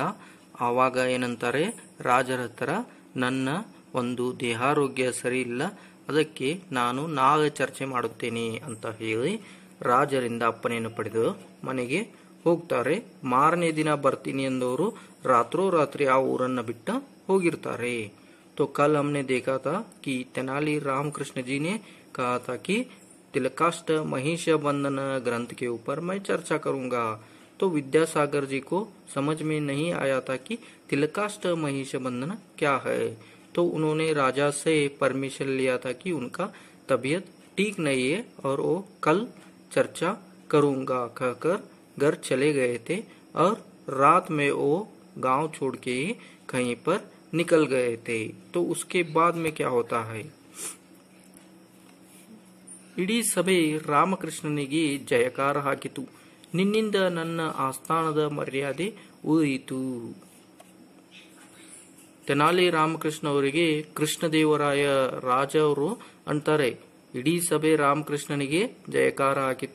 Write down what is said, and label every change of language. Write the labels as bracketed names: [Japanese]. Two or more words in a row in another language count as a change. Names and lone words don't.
[Kannada] ಆವಾಗ ಏನಂತಾರೆ, ರಾಜರ ಹತ್ರ ನನ್ನ ಒಂದು ದೇಹಾರೋಗ್ಯ ಸರಿ ಇಲ್ಲ, ಅದಕ್ಕೆ ನಾನು ನಾಳೆ ಚರ್ಚೆ ಮಾಡುತ್ತೇನೆ ಅಂತ ಹೇಳಿ ರಾಜರಿಂದ ಅಪ್ಪನೆಯನ್ನು ಪಡೆದು ಮನೆಗೆ ಹೋಗ್ತಾರೆ. ಮಾರನೇ ದಿನ ಬರ್ತೀನಿ ಎಂದವರು ರಾತ್ರೋರಾತ್ರಿ ಆ ಊರನ್ನ ಬಿಟ್ಟು ಹೋಗಿರ್ತಾರೆ. [Hindi] तो कल हमने देखा था कि तेनाली रामकृष्ण जी ने कहा था कि तिलकाष्ट महिष बंधन ग्रंथ के ऊपर मैं चर्चा करूंगा. तो विद्यासागर जी को समझ में नहीं आया था कि तिलकाष्ट महिष बंधन क्या है. तो उन्होंने राजा से परमिशन लिया था कि उनका तबीयत ठीक नहीं है और वो कल चर्चा करूंगा कहकर घर चले गए थे. और रात में वो गांव छोड़ के ही कहीं पर निकल गए थे. तो उसके बाद में क्या होता है, [Kannada] ಇಡೀ ಸಭೆ ರಾಮಕೃಷ್ಣನಿಗೆ ಜಯಕಾರ ಹಾಕಿತು. ನಿನ್ನಿಂದ ನನ್ನ ಆಸ್ಥಾನದ ಮರ್ಯಾದೆ ಉಳಿಯಿತು. ತೆನಾಲಿ ರಾಮಕೃಷ್ಣ ಅವರಿಗೆ ಕೃಷ್ಣದೇವರಾಯ ರಾಜ ಅವರು ಅಂತಾರೆ, ಇಡೀ ಸಭೆ ರಾಮಕೃಷ್ಣನಿಗೆ ಜಯಕಾರ ಹಾಕಿತು.